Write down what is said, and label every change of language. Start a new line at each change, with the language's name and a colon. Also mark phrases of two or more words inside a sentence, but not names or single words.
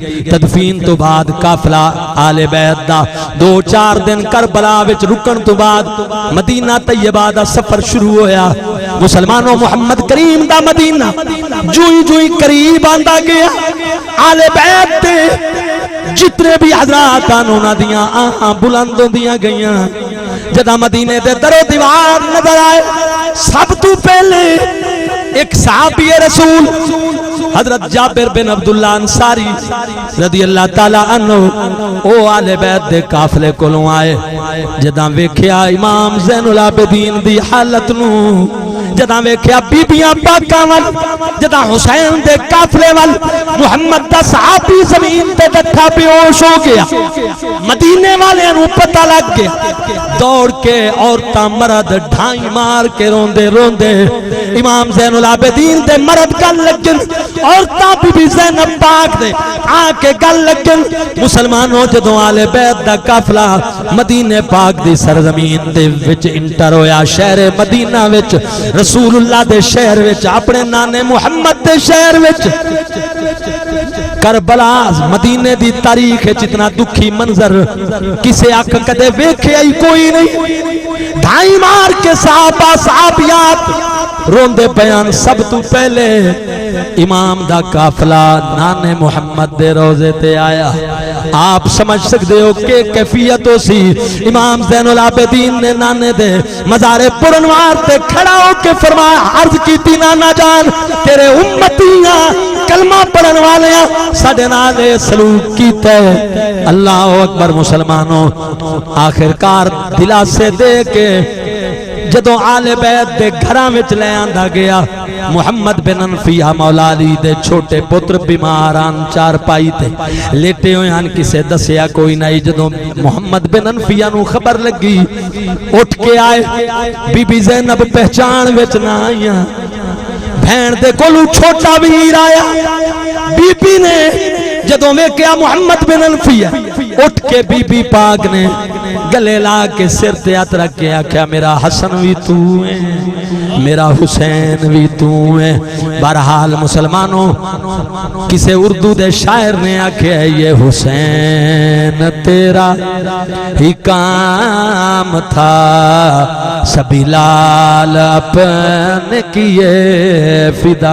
Punjabi: تدفین تو بعد قافلہ آل بیت دا 2-4 دن کربلا وچ رکن تو بعد مدینہ طیبہ دا سفر شروع ہویا. مسلمانوں محمد کریم دا مدینہ جوئی جوئی قریب آندا گیا. آل بیت دے جتنے بھی حضرات انہاں دیاں آہاں بلند ہوندیاں گئیاں. جدہ مدینے دے در و دیوار نظر آئے سب تو پہلے ایک صحابی رسول حضرت جابر بن عبداللہ انصاری
Arabic: رضی اللہ تعالیٰ عنہ
Punjabi: او آل بیت دے قافلے کولوں آئے. جدہ ویکھیا امام زین العابدین دی حالت نو، جدہ ویکھیا بیبیاں پاکاں وال، جدہ حسین دے قافلے وال، محمد دا صحابی زمین تے ڈٹھا بیہوش ہو گیا. مدینے والے نو پتہ لگ گیا. دوڑ کے عورتاں مرد ڈھائی مار کے روندے روندے امام زین العابدین دے مرد گل لگن. عورتاں بی بی زینب پاک دے آ کے گل لگن. مسلمانوں جدوں آل بیت دا قافلہ مدینے پاک دی سرزمین دے وچ انٹر ہویا، شہر مدینہ وچ، رسول اللہ دے شہر وچ، اپنے نانے محمد دے شہر وچ، کربلا مدینے دی تاریخ ہے جتنا دکھی منظر کسے آنکھ کدے ویکھے ہی کوئی نہیں. ڈھائی مار کے صحابہ صحابیات روندے بیان. سب تو پہلے امام دا قافلہ نانے محمد دے روزے تے آیا. آپ سمجھ سکتے ہو کہ کیفیت ہو سی. امام زین العابدین نے نانے دے مزار پرنوار تے کھڑا ہو کے فرمایا، عرض کیتی نانا جان تیرے امتیاں کلمہ پڑھن والیاں ساڈے نال سلوک کیتا ہے.
Arabic: اللہ اکبر.
Punjabi: مسلمانوں آخرکار دلاسے دے کے جدوں آل بیت دے گھراں وچ لے آندا گیا. محمد بن انفیہ مولا علی دے چھوٹے پتر بیماران چار پائی تے لیٹے ہوئے ہیں، کسے دسیا کوئی نہیں. جدوں محمد بن انفیہ نو خبر لگی اٹھ کے آئے. بی بی زینب پہچان وچ نہ آئیاں. بہن دے کولوں چھوٹا ویر آیا. بی بی نے جدوں ویکھیا محمد بن انفیہ اٹھ کے بی بی پاک نے گلے لا کے سر تے ہاتھ رکھ کے آکھیا میرا حسن بھی تو ہے، میرا حسین بھی تو ہے. بہرحال مسلمانوں کسے اردو دے شاعر نے آکھیا
Urdu: یہ حسین تیرا ہی کام تھا، سبھی لال اپنے کیے فدا.